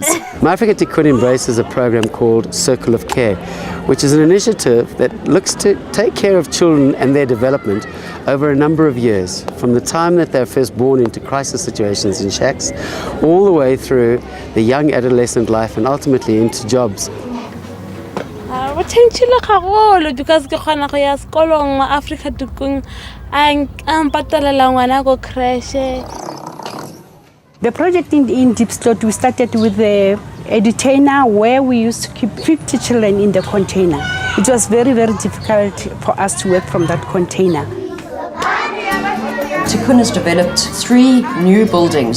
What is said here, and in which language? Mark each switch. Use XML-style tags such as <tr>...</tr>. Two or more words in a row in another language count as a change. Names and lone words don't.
<en>Afrika Tikkun embraces a program called Circle of Care, which is an initiative that looks to take care of children and their development over a number of years, from the time that they're first born into crisis situations in shacks, all the way through the young adolescent life and ultimately into jobs.</en> <st>Because ke khona go ya sekolong ma Afrika Tikkun a mpatalela ngwana go crash.</st> <en>The project in Diepsloot, we started with a detainer where we used to keep 50 children in the container. It was very, very difficult for us to work from that container. Tikkun has developed 3 new buildings.</en>